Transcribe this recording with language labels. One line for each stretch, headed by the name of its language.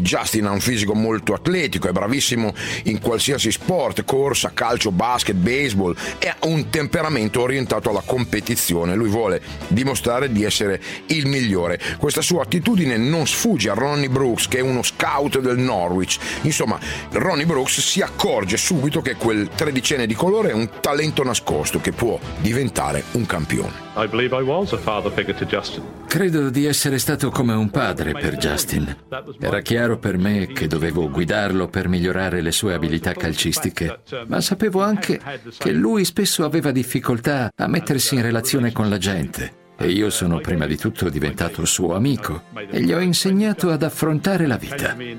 Italian: Justin ha un fisico molto atletico, è bravissimo in qualsiasi sport, corsa, calcio, basket, baseball, e ha un temperamento orientato alla competizione. Lui vuole dimostrare di essere il migliore. Questa sua attitudine non sfugge a Ronnie Brooks, che è uno scout del Norwich. Insomma, Ronnie Brooks si accorge subito che quel tredicenne di colore è un talento nascosto che può diventare un campione.
English: I believe I was a father figure to Justin.
Italian: Credo di essere stato come un padre per Justin. Era chiaro per me che dovevo guidarlo per migliorare le sue abilità calcistiche, ma sapevo anche che lui spesso aveva difficoltà a mettersi in relazione con la gente. E io sono prima di tutto diventato suo amico e gli ho insegnato ad affrontare la vita.